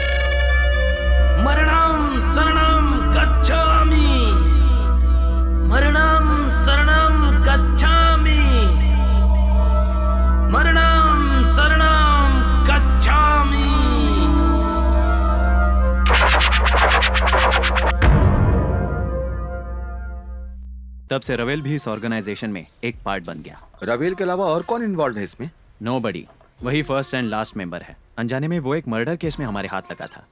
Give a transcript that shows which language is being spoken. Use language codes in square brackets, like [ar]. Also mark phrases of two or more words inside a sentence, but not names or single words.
[pi] मरणम शरणम गच्छामि, मरणम शरणम गच्छामि, मरणम शरणम गच्छामि। [hi] तब से रवेल भी इस ऑर्गेनाइजेशन में एक पार्ट बन गया। रवेल के अलावा और कौन इन्वॉल्व है इसमें? नोबडी, वही [en] first and last member [hi] है। अनजाने में वो एक मर्डर केस में हमारे हाथ लगा था।